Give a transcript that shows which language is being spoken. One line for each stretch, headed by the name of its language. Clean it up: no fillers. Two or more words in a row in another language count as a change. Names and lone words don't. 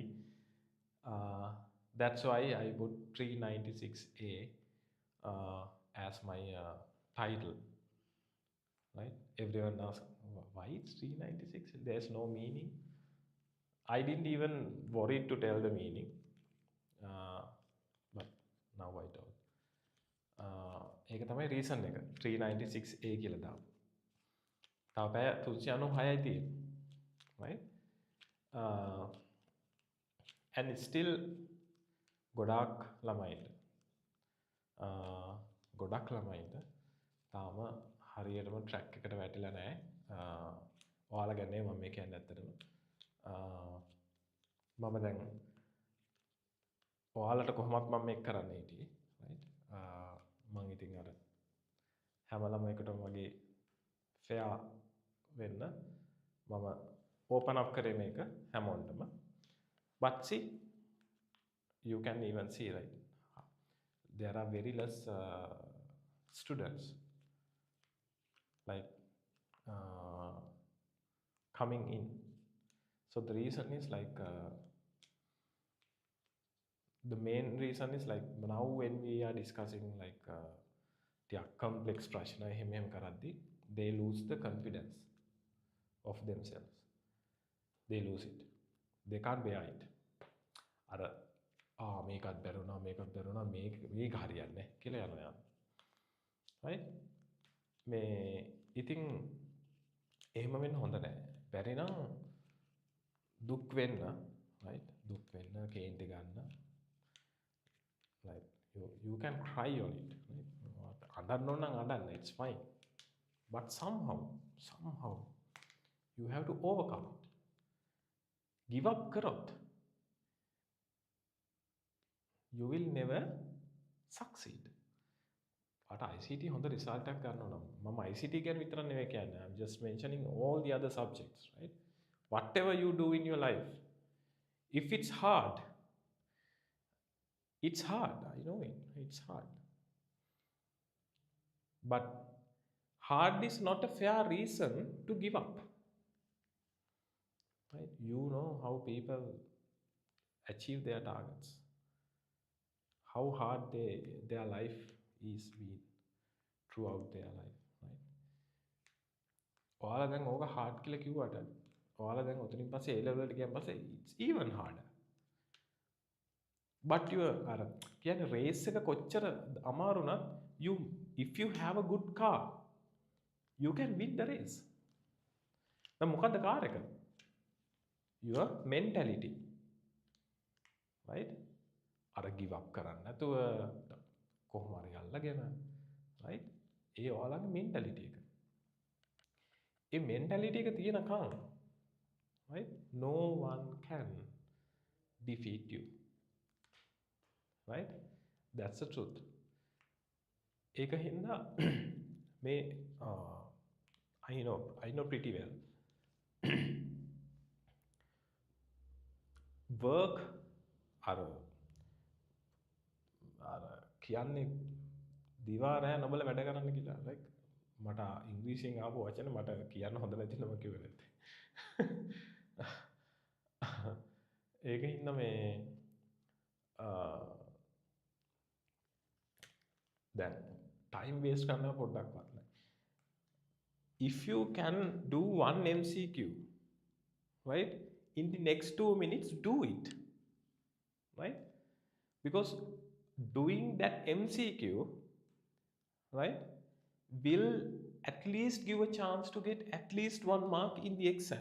English: That's why I put 396A as my title, right? Everyone asks, why it's 396? There's no meaning. I didn't even worry to tell the meaning, but now I told.
Sinhala: ඒක තමයි reason එක 396A කියලා දාමු. තව පැය 396යි තියෙන්නේ.
English: Right? And it's still
Sinhala: ගොඩාක් ළමයින්ට තාම හරියටම ට්‍රැක් එකට වැටිලා නැහැ. ඔයාලා ගැන මම මේ කියන්නේ ඇත්තටම. මම දැන් ඔයාලට කොහොමත් මම මේක කරන්න හිටියේ, right? මම ඉතින් අර හැම ළමයකටම වගේ fair වෙන්න මම
English: open up
Sinhala: කරේ මේක හැමෝටම.
English: But see, you can even see, right? There are very less students like coming in. So the reason is like the main reason is like now when we are discussing like the complex
Sinhala: ප්‍රශ්න එහෙම කරද්දී
English: they lose the confidence of themselves. They lose it. They can't bear it.
Sinhala: අර මේකත් බැරුණා මේක හරියන්නේ කියලා යනවා. Right? මේ ඉතින් එහෙම වෙන්න හොඳ නැහැ. බැරි නම් දුක් වෙන්න, right? දුක් වෙන්න, කේන්ති ගන්න.
English: Like you can cry on it, right?
Sinhala: අඬන්න ඕන නම් අඬන්න,
English: it's fine. But somehow you have to overcome it. Give up කරොත් you will never succeed.
Sinhala: But ICT හොඳ result එකක් ගන්න ඕන. මම ICT ගැන විතර නෙවෙයි කියන්නේ.
English: I'm just mentioning all the other subjects, right? Whatever you do in your life, if it's hard, It's hard, I know it. It's hard. But hard is not a fair reason to give up. Right? You know how people achieve their targets, how hard their life is been throughout their life, right?
Sinhala: ඔයාලා දැන් ඕක hard කියලා කිව්වට ඔයාලා දැන් ඔතනින් පස්සේ A level එකට ගියන් පස්සේ
English: it's even harder. But you
Sinhala: අර කියන්නේ
English: race
Sinhala: එක කොච්චර අමාරු නම්
English: you if you have a good car you can win the race.
Sinhala: දැන් මොකද්ද කාර් එක?
English: Your mentality, right?
Sinhala: අර
English: give up
Sinhala: කරන්න නැතුව කොහොම හරි අල්ලගෙන, right? ඒ ඔයාලගේ mentality එක. ඒ mentality එක තියෙනකම්,
English: right? No one can defeat you, right? That's the truth.
Sinhala: ඒක හින්දා මේ
English: I know pretty well.
Sinhala: Work අර කියන්නේ දිවා රෑ නොබල වැඩ කරන්න කියලා. like මට ඉංග්‍රීසියෙන් ආපු වචන මට කියන්න හොඳ නැති නම කිව්වේ නැත්තේ. ඒක හින්දා මේ දැන්
English: time waste
Sinhala: කරනවා පොඩ්ඩක්වත් නැහැ.
English: If you can do one MCQ, right, in the next 2 minutes, do it, right? Because doing that MCQ, right, will at least give a chance to get at least 1 mark in the exam.